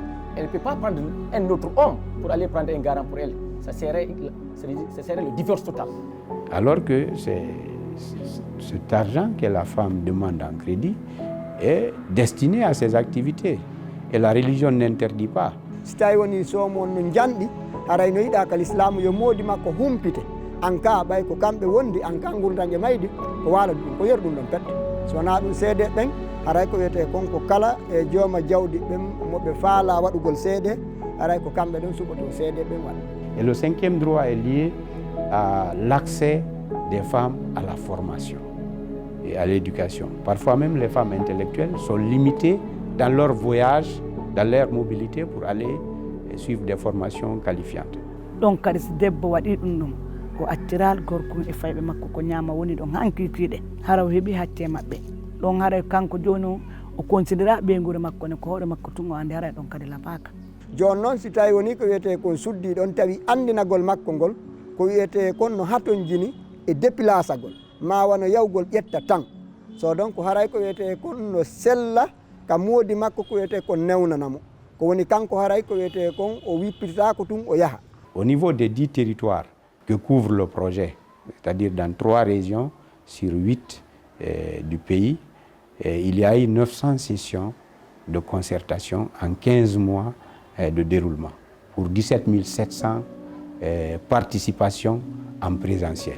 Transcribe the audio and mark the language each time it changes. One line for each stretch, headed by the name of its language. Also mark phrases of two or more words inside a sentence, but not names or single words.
French: Elle ne peut pas prendre un autre homme pour aller prendre un garant pour elle. Ça serait le divorce total. Alors que cet argent que la femme demande en crédit est destiné à ses activités. Et la religion n'interdit pas.
Fula: Si tawi woni somo no janɗi haray no yiɗa ka l'islam yo moodi makko humpite an ka ɓay ko kamɓe wondi an ka gurdanje maydi ko waala ɗum ko yeru ɗum ɗon pette so wona ɗum seede ɓen haray ko wiyete konko kala e jooma jawdi ɓen moɓe faala waɗugol seede haray ko kamɓe ɗon suɓoto seede ɓen waɗa.
French: Et le cinquième droit est lié à l'accès des femmes à la formation et à l'éducation. Parfois même les femmes intellectuelles sont limitées dans leur voyage, dans leur mobilité pour aller suivre des formations qualifiantes.
Fula: Donc kadi so debbo waɗi ɗum ɗum ko acciral gorko e fayɓe makko ko ñaama woni ɗon hankiitiɗe hara o heeɓi hatte maɓɓe ɗon haray kanko joni o considéra ɓeygure makko ne ko hoore makko tun o andi haray ɗon kadi lapaka. Joni noon si tawi woni ko wiyete kon suddi ɗon tawi andinagol makko ngol ko wiyete kon no haton jini e déplaçagol ma wano yawgol ƴetta tan so donc haray ko wiyete kon no sella ka moodi makko ko wiyete kon newnanamo ko woni kanko haray ko wiyete kon o wippitita ko tun o yaha.
French: Au niveau des 10 territoires que couvre le projet, c'est-à-dire dans 3 régions sur 8 du pays, il y a eu 900 sessions de concertation en 15 mois de déroulement pour 17 700 participations en présentiel.